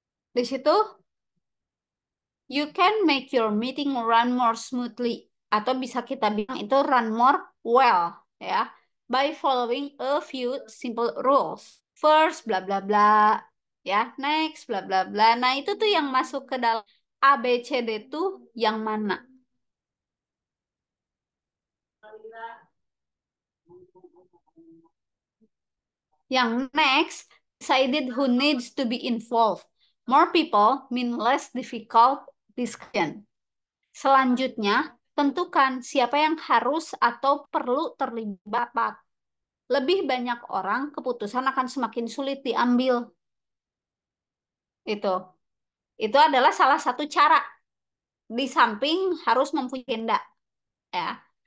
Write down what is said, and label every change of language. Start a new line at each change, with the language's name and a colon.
Indonesian: Di situ,
English: you can make your meeting run more smoothly.
Indonesian: Atau bisa kita bilang itu
English: run more well,
Indonesian: ya.
English: By following a few simple rules. First, bla bla bla.
Indonesian: Ya,
English: next, bla bla bla.
Indonesian: Nah, itu tuh yang masuk ke dalam A, B, C, D tuh yang mana? Yang
English: next, decided who needs to be involved. More people mean less difficult discussion.
Indonesian: Selanjutnya, tentukan siapa yang harus atau perlu terlibat. Lebih banyak orang, keputusan akan semakin sulit diambil. Itu. Itu adalah salah satu cara. Di samping harus mempunyai agenda. Ya.